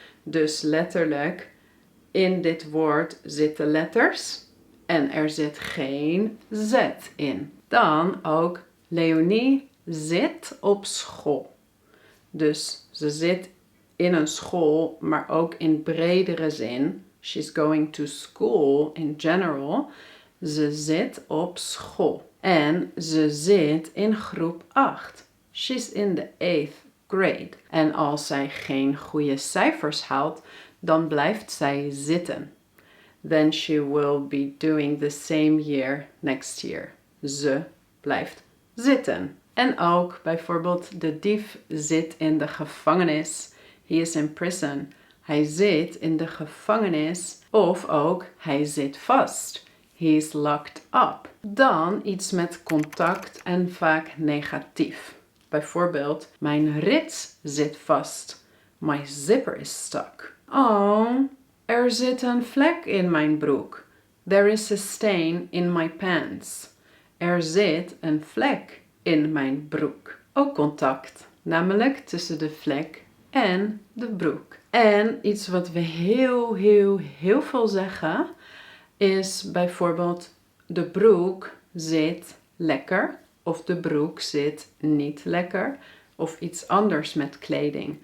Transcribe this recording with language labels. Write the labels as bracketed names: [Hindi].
[Dutch] Dus letterlijk, in dit woord zitten letters. En er zit geen Z in. Dan ook, Leonie zit op school. Dus ze zit in een school, maar ook in bredere zin. [English] She's going to school in general. [Dutch] Ze zit op school. En ze zit in groep 8. [English] She's in the 8th grade. [Dutch] En als zij geen goede cijfers haalt, dan blijft zij zitten. [English] Then she will be doing the same year next year. [Dutch] Ze blijft zitten. En ook bijvoorbeeld de dief zit in de gevangenis. He is in prison. Hij zit in de gevangenis. Of ook hij zit vast. He is locked up. Dan iets met contact en vaak negatief. Bijvoorbeeld, mijn rits zit vast. My zipper is stuck. Oh, er zit een vlek in mijn broek. [English] There is a stain in my pants. [Dutch] Er zit een vlek in mijn broek. Ook contact, namelijk tussen de vlek en de broek. En iets wat we heel veel zeggen is bijvoorbeeld de broek zit lekker of de broek zit niet lekker of iets anders met kleding.